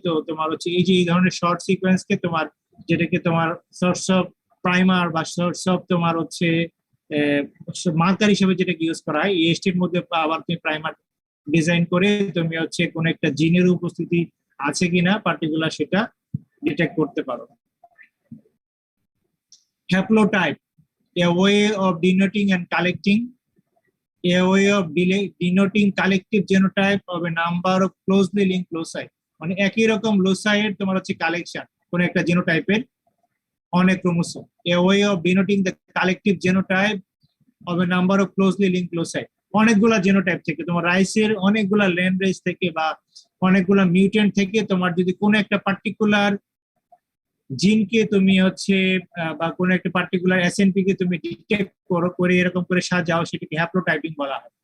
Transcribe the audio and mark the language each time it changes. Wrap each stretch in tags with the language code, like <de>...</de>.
<bn>তো তোমার হচ্ছে এই যে এই ধরনের শর্ট সিকোয়েন্সকে তোমার যেটাকে তোমার সোর্স অফ প্রাইমার বা সোর্স অফ তোমার হচ্ছে মার্কার হিসেবে যেটাকে ইউজ করা হয়, ইএসটির মধ্যে আবার তুমি প্রাইমার ডিজাইন করে তুমি হচ্ছে কোন একটা জিনের উপস্থিতি আছে কিনা পার্টিকুলার সেটা ডিটেক্ট করতে পারো।</bn> <en>Haplotype, a way of denoting and collecting, a way of denoting collective genotype of a number of closely linked loci,</en> <bn>মানে একই রকম লোসাই এর তোমার হচ্ছে কালেকশন কোন একটা জিনোটাইপের অনেক chromosome.</bn> <en>a way of denoting the collective genotype of a number of closely linked loci,</en> <bn>অনেকগুলা জিনোটাইপ থেকে তোমার রাইসের অনেকগুলা লেন রেস থেকে বা অনেকগুলা মিউটেন্ট থেকে তোমার যদি কোনো একটা পার্টিকুলার জিনকে তুমি হচ্ছে বা কোনো একটা পার্টিকুলার এসএনপি কে তুমি ডিটেক্ট করো করে এরকম করে সাজাও, সেটাকে হ্যাপ্লোটাইপিং বলা হয়।</bn>